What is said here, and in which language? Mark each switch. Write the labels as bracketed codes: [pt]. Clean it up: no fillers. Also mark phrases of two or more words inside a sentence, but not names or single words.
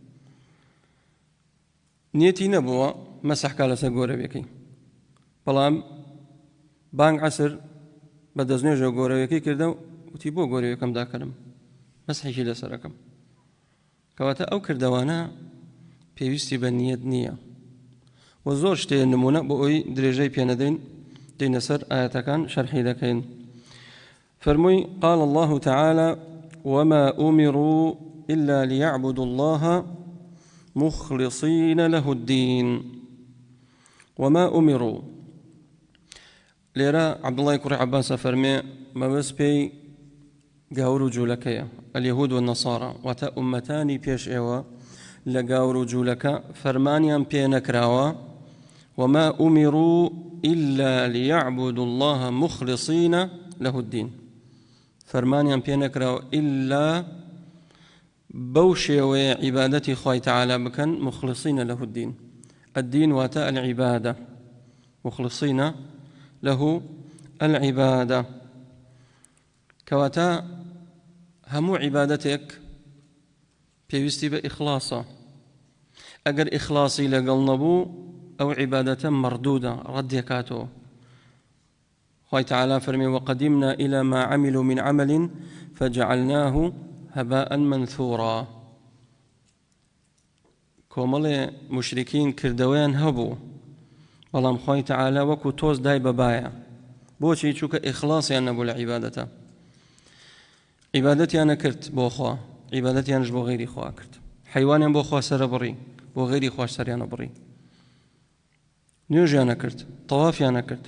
[ckb] نیەتی نەبووە مەسەحکا لەسەر گۆرەویەکەی بەڵام بانگ عەسر بە دەستنوێژە گۆرەویەکەی کردە و وتی بۆ گۆرەویەکەم داکەرم مەسحێکی لەسەرەکەم کەواتە ئەو کردەوانە پێویستی بە نیەت نییە و زۆر شتێ نمونە بۆ ئەوی درێژەی پێنەدەین دێنە سەر ئاەتەکان شەرحی دەکەین فەرمووی [ar] قال الله تعالى وما أمروا إلا ليعبدوا الله مخلصين له الدين وما أمروا [ckb] لێرە عەبدوڵڵای کوڕی عەباسە فەرمێ مەبەست پێی گاور و جوولەکەیە [ar] اليهود والنصارى [ckb] واتە ئومەتانی پێش ئێوە لە گاور و جوولەکە فەرمانیان پێ نەکراوە [ar] وما أمروا إلا ليعبدوا الله مخلصين له الدين [ckb] فەرمانیان پێ نەکراوە إلا بەو شێوەیە عیبادەتی خوای تعالی بکەن [ar] مخلصين له الدين الدين [ckb] واتە [ar] العبادة مخلصين له العبادة [ckb] کەواتە هەموو عیبادەتێک پێویستی بە ئیخلاسە ئەگەر ئیخلاسی لەگەڵ نەبوو ئەو عیبادەتە مەردوودە ڕەدێکاتەوە خوای تعالی فەرمێ [ar] وقدمنا إلى ما عملوا من عمل فجعلناه هباء منثورا [ckb] کۆمەڵێ مشرکین کردەوەیان هەبوو بەڵام خوای تەعالا وەکو تۆز دای بەبایە بۆچی چووکە ئیخڵاسیان نەبوو لە عیبادەتە عیبادەتیان نەکرد بۆ خوا عیبادەتیانش بۆ غەیری خوا کرد حەیوانیان بۆ خوا سەرە بڕی بۆ غەیری خوش سەریانە بڕی نوێژیان نەکرد تەوافیان نەکرد